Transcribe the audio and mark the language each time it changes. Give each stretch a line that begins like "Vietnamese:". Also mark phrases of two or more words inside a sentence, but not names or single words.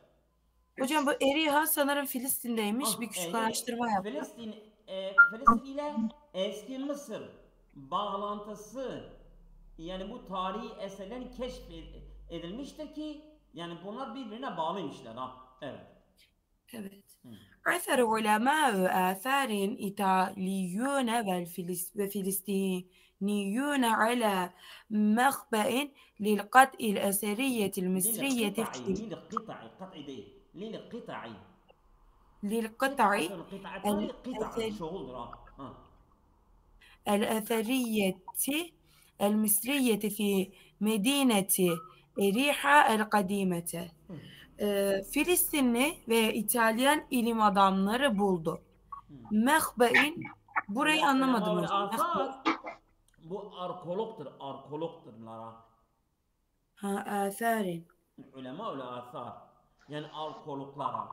Turkish: Hocam bu Eriha sanırım Filistin'deymiş. Bir küçük Yani araştırma yaptım. Filistin ile eski Mısır bağlantısı, yani bu tarihi eserlerin keşfedilmiştir ki yani bunlar birbirine bağlıymışlar ha. Evet. Evet.
Arabic: عثر علماء آثار إيطاليون وفلسطينيون على مخبأ للقطع الأثرية المصرية
Turkish: قطع değil.
Arabic: للقطع قطعة شغل الأثرية المصرية في مدينة إريحا القديمة.
Turkish: Filistinli ve İtalyan ilim adamları buldu. Mehbe'in burayı anlamadım Ulema hocam. asar bu arkeologturlar. Aferin.
Arabic: علماء آثار
Turkish: yani arkeologlar.